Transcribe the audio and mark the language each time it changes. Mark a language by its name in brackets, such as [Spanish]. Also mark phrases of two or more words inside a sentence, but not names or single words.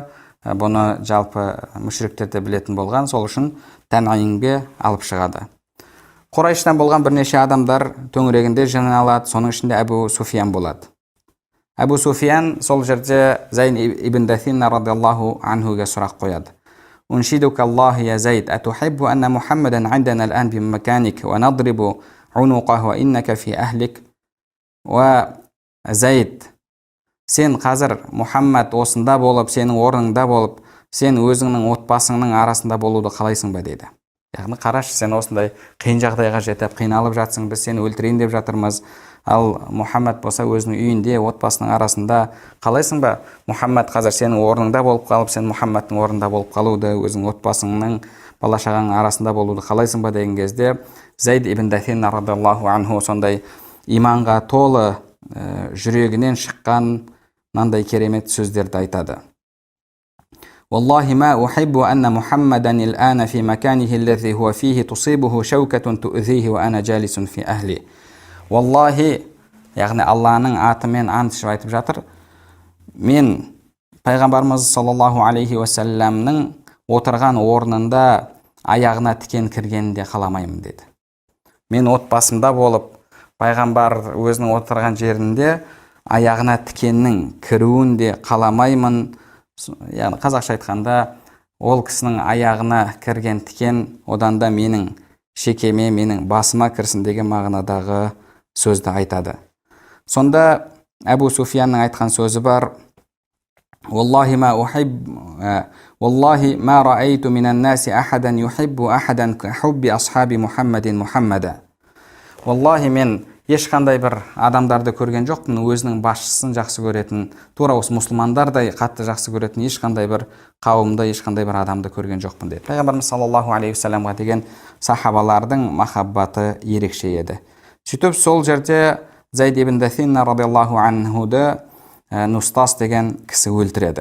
[Kazakh] Бұны жалпы мүшриктер де білетін болған. Сол үшін Тан'имге алып шығады. Құрайштан болған бірнеше адамдар төңірегінде жиналады. Соның ішінде Абу Суфиян болады. Абу Суфиян сол жерде Зайд ибн Дафинна [Arabic] رضي الله عنه [Kazakh] сұрақ қояды. [Arabic] أنشدك الله يا زيد، أتحب أن محمدا عندنا الآن بمكانك ونضرب عنقه وإنك في أهلك. [Kazakh] Ва Зайд, сен қазір Мұхаммад осында болып, сенің орныңда болып, сен өзіңнің отбасыңның арасында болуды қалайсың ба дейді. Яғни қарашы, сен осындай қиын жағдайға жетіп, қиналып жатсың, біз сені өлтірейін деп жатырмыз. Ал Мұхаммад болса өзінің үйінде, отбасының арасында қалайсың ба? Мұхаммад қазір сенің орныңда болып қалып, сен Мұхаммадтың орнында болып қалуды, өзің отбасыңның, бала шағаның арасында болуды қалайсың ба деген кезде Зайд ибн Дафинна [Arabic] رضي الله عنه [Kazakh] сондай иманға толы жүрегінен шыққан мынандай керемет сөздерді айтады. [Arabic] والله ما أحب أن محمدا الآن في مكانه الذي هو فيه تصيبه شوكة تؤذيه وأنا جالس في أهلي. [Kazakh] والله, яғни Алланың атымен ант ішіп айтып жатыр, мен пайғамбарымыз [Arabic] صلى الله عليه وسلم [Kazakh] отырған орнында аяғына тікен кіргенін де қаламаймын деді. Мен отбасымда болып, пайғамбар өзінің отырған жерінде аяғына тікеннің кіруін де қаламаймын. Яғни қазақша айтқанда, ол кісінің аяғына кірген тікен одан да менің шекеме, менің басыма кірсін деген мағынадағы сөзді айтады. Сонда Әбу Суфиянның айтқан сөзі бар: [Arabic] والله ما رأيت من الناس أحدا يحب أحدا كحب أصحاب محمد محمدا. [Kazakh] Wallahi, мен ешқандай бір адамдарды көрген жоқпын, өзінің басшысын жақсы көретін, тура осы мұсылмандардай қатты жақсы көретін ешқандай бір қауымды, ешқандай бір адамды көрген жоқпын деді. Пайғамбарымыз [Arabic] صلى الله عليه وسلم [Kazakh] деген сахабалардың махаббаты ерекше еді. Сөйтіп сол жерде Зайд ибн Дасина [Arabic] رضي الله عنه [Kazakh] Нустас деген кісі өлтіреді.